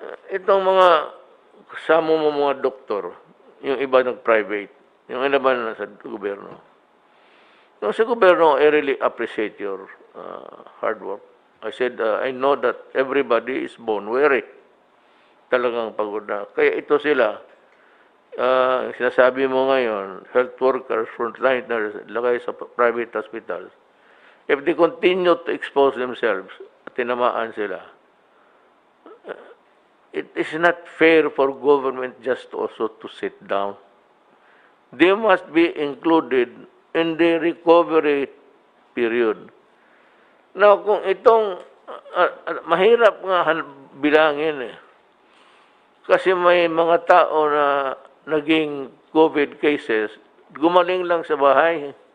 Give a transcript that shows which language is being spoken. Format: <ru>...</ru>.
<tl>Itong mga kasama mo mga doktor, yung iba nag-private, yung iba na sa gobyerno. Yung sa gobyerno,</tl> <en>I really appreciate your hard work. I said, I know that everybody is born weary.</en> <tl>Talagang pagod na. Kaya ito sila, sinasabi mo ngayon, health workers, frontliners, lagay sa private hospitals.</tl> <en>If they continue to expose themselves,</en> <tl>tinamaan sila,</tl> <en>it is not fair for government just also to sit down. They must be included in the recovery period. Now,</en> <tl>kung itong mahirap nga bilangin eh. Kasi may mga tao na naging COVID cases, gumaling lang sa bahay.</tl>